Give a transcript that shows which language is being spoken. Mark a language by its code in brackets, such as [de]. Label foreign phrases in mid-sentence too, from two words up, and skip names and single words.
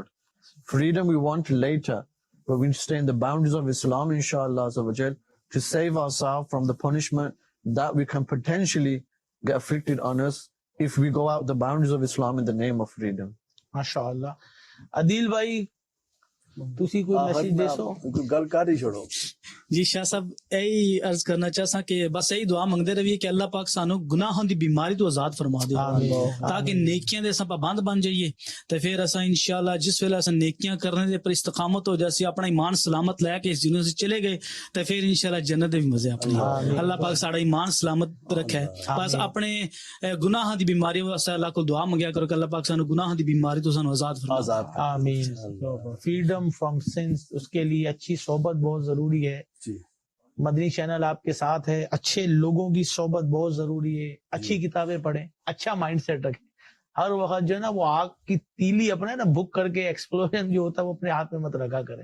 [en] Freedom we want later, but we stay in the boundaries of Islam, [ar] إن شاء الله عز وجل, [en] to save ourselves from the punishment that we can potentially get afflicted on us if we go out the boundaries of Islam in the name of freedom. [pa] MashaAllah. Adil bhai, ਤੁਸੀਂ ਕੋਈ ਮੈਸੇਜ ਦੇ ਸੋ? کوئی گل کر ہی چھوڑو. جی شاہ صاحب یہی عرض کرنا چاہتا کہ بس یہی دعا منگتے رہیے کہ اللہ پاک سانو گناہوں دی بیماری تو آزاد فرما دے تاکہ نیکیاں دے اساں پابند بن جائیے تے پھر اساں انشاءاللہ جس ویلے اساں نیکیاں کرنے دے پر استقامت ہو جاسی اپنا ایمان سلامت لے کے اس دنیا سے چلے گئے تے پھر انشاءاللہ جنت دے بھی مزے اپنے. اللہ پاک ساڈا ایمان سلامت رکھے. بس اپنے گناہاں دی بیماری واسطے اللہ کو دعا منگیا کرو کہ اللہ پاک سانو گناہاں دی بیماری تو سانو آزاد فرما. آمین. [en] freedom from sins, [ur] اس کے لیے اچھی صحبت بہت ضروری ہے. مدنی چینل آپ کے ساتھ ہے, اچھے لوگوں کی صحبت بہت ضروری ہے. اچھی کتابیں پڑھیں, اچھا [en] mind set [ur] رکھیں. ہر وقت جو ہے نا وہ آگ کی تیلی اپنے نا بک کر کے ایکسپلوژن جو ہوتا ہے وہ اپنے ہاتھ میں مت رکھا کرے.